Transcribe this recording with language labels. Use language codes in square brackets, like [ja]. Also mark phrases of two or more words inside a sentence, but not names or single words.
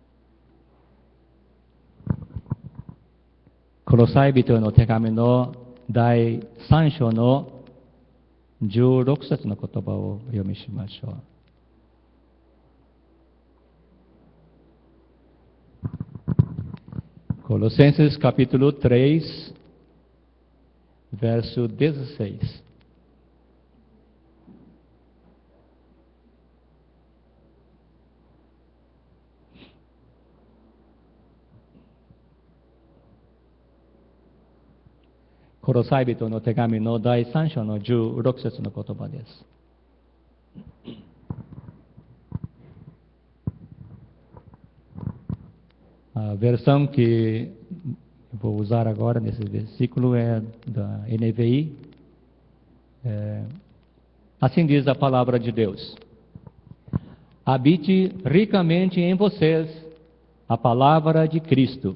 [ja] コロサイ人の手紙の第 3 章の16節の言葉をお読みしましょう。 [pt] Colossenses capítulo 3, verso 16. [ja] コロサイ人の手紙の第3章の16節の言葉です。 [pt] A versão que vou usar agora nesse versículo é da NVI. Assim diz a palavra de Deus: habite ricamente em vocês a palavra de Cristo.